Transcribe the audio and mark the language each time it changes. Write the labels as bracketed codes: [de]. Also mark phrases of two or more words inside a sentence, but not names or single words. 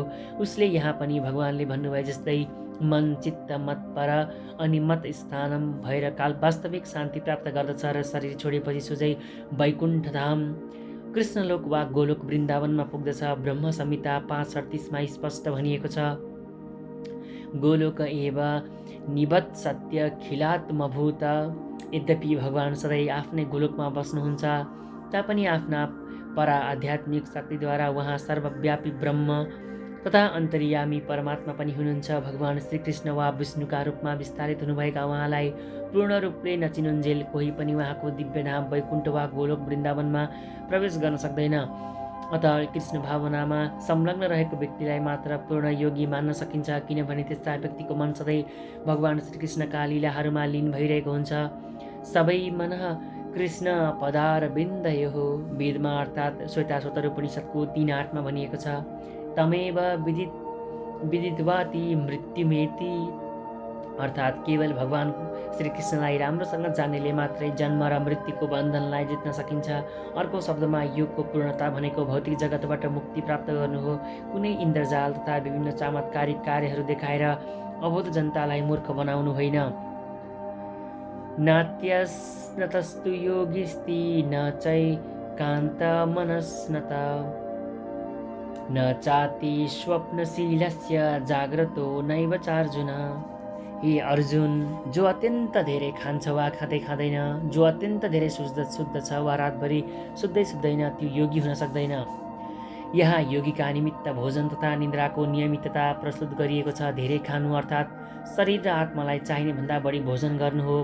[ne] उसले यहाँ पनि भगवानले भन्नुभए जस्तै मन, चित्त मत पर अनि मत स्थानम भएर काल वास्तविक शान्ति प्राप्त गर्दछ र शरीर छोडेपछि सोझै वैकुण्ठ धाम कृष्णलोक वा गोलोक वृन्दावनमा पुग्दछ। ब्रह्म संहिता 5:38 स्पष्ट भनिएको छ, [sa] गोलोक एव निबत्सत्य खिलात्मभूत। [ne] यद्यपि भगवान सधैँ आफ्नै गोलोकमा बस्नुहुन्छ तापनि आफ्ना परा आध्यात्मिक शक्तिद्वारा उहाँ सर्वव्यापी ब्रह्म तथा अन्तर्यामी परमात्मा पनि हुनुहुन्छ। भगवान श्रीकृष्ण वा विष्णुका रूपमा विस्तारित हुनुभएका उहाँलाई पूर्ण रूपले नचिनुन्जेल कोही पनि उहाँको दिव्यधाम वैकुण्ठ वा गोलोक वृन्दावनमा प्रवेश गर्न सक्दैन। अतः कृष्ण भावनामा संलग्न रहेको व्यक्तिलाई मात्र पूर्ण योगी मान्न सकिन्छ, किनभने त्यस्ता व्यक्तिको मन सधैँ भगवान श्रीकृष्णका लीलाहरूमा लीन भइरहेको हुन्छ। [sa] सबै मन कृष्ण पदारविन्दयोः [ne] वेदमा अर्थात् श्वेताश्वतर उपनिषद्को 3:8 भनिएको छ, [sa] तमेव विदित्वाति मृत्युमेति। [ne] अर्थात् केवल भगवान श्रीकृष्णलाई राम्रोसँग जान्नेले मात्रै जन्म र मृत्युको बन्धनलाई जित्न सकिन्छ। अर्को शब्दमा योगको पूर्णता भनेको भौतिक जगतबाट मुक्ति प्राप्त गर्नु हो। कुनै इन्द्रजाल तथा विभिन्न चमत्कारिक कार्यहरू देखाएर अबोध जनतालाई मूर्ख बनाउनु होइन। [sa] नात्यस्नतस्तु योगिस्ति न चैकान्तमनस्नत न चाति स्वप्नशीलस्य जाग्रतो नैव चार्जुन। [ne] हे अर्जुन, जो अत्यन्त धेरै खान्छ वा खाँदैन, जो अत्यन्त धेरै सुत्दछ वा रातभरि सुत्दैन, त्यो योगी हुन सक्दैन। यहाँ योगीका निमित्त भोजन तथा निन्द्राको नियमितता प्रस्तुत गरिएको छ। धेरै खानु अर्थात् शरीर र आत्मालाई चाहिने भन्दा बढी भोजन गर्नु हो।